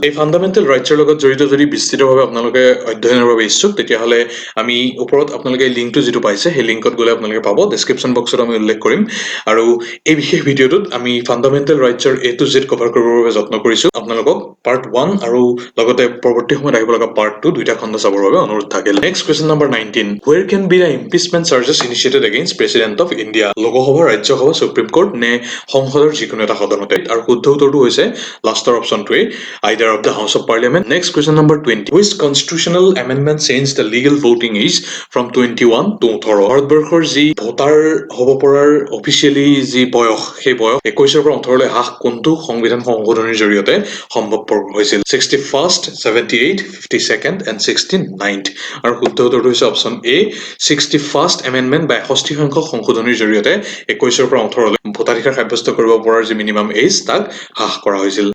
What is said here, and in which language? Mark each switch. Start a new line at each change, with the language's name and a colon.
Assamese: এই ফাণ্ডামেণ্টেল ৰাইটছৰ লগত জড়িত যদি বিস্তৃতভাৱে আপোনালোকে অধ্যয়নৰ বাবে ইচ্ছুক, তেতিয়াহ'লে আমি ওপৰত আপোনালোকে এই লিংকটো যিটো পাইছে সেই লিংকত গ'লে আপোনালোকে পাব। ডেছক্ৰিপশ্যন বক্সত আমি উল্লেখ কৰিম। আৰু এই বিশেষ ভিডিঅ'টোত আমি fundamental ৰাইটছৰ A to Z cover কৰিবৰ বাবে যত্ন কৰিছোঁ। আপোনালোকক পাৰ্ট 1 আৰু লগতে পৰৱৰ্তী সময়ত আহিব লগা পাৰ্ট 2 দুইটা খণ্ড চাবৰ বাবে অনুৰোধ থাকিল।
English: Next question number 19. Where can be the impeachment charges initiated against President of India?
Assamese: Lok Sabha, Rajya Sabha, supreme court নে সংসদৰ যিকোনো এটা সদনতে? আৰু শুদ্ধ উত্তৰটো হৈছে লাষ্টৰ অপশ্যনটোৱে,
English: either of the House of Parliament. Next question number 20. Which constitutional amendment changed the legal voting age from 21 to 18?
Assamese: ভাৰতবৰ্ষৰ যি ভোটাৰ হ'ব পৰাৰ অফিচিয়েলি যি বয়স, সেই বয়স 21ৰ পৰা 18লৈ হ্ৰাস কোনটো সংবিধান সংশোধনীৰ জৰিয়তে সম্ভৱপৰ হৈছিল?
English: 61st, 78th, 52nd and 69th.
Assamese: আৰু শুদ্ধ উত্তৰটো হৈছে অপশ্যন এ 61st এমেণ্ডমেণ্ট বা 61 সংখ্যক সংশোধনীৰ জৰিয়তে 21ৰ পৰা 18লৈ ভোটাধিকাৰ সাব্যস্ত কৰিব পৰাৰ যি মিনিমাম এজ তাক হ্ৰাস কৰা হৈছিল।